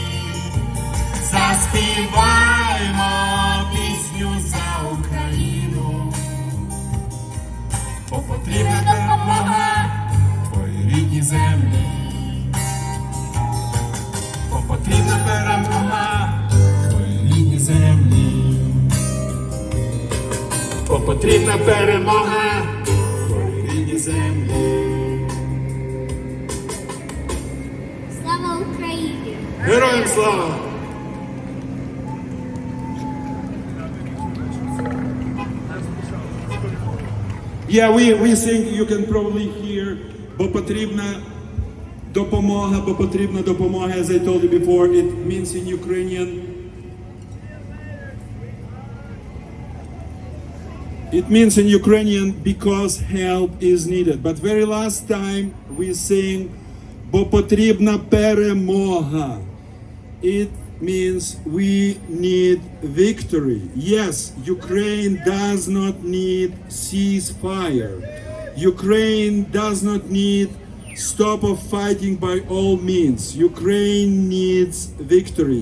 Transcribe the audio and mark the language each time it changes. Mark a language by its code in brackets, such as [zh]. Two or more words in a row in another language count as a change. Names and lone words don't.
[uk] Заспіваємо пісню за Україну, бо потрібна допомога твоїй рідній землі, бо потрібна перемога твоїй рідній землі, бо потрібна перемога твоїй рідній землі. Слава Україні! Героям слава! [en] Yeah, we think you can probably hear [uk] бо потрібна допомога, [en] as I told you before, it means in Ukrainian. It means in Ukrainian because help is needed. But very last time we sing [uk] бо потрібна перемога. [en] It means we need victory. Yes, Ukraine does not need ceasefire. Ukraine does not need stop of fighting by all means. Ukraine needs victory.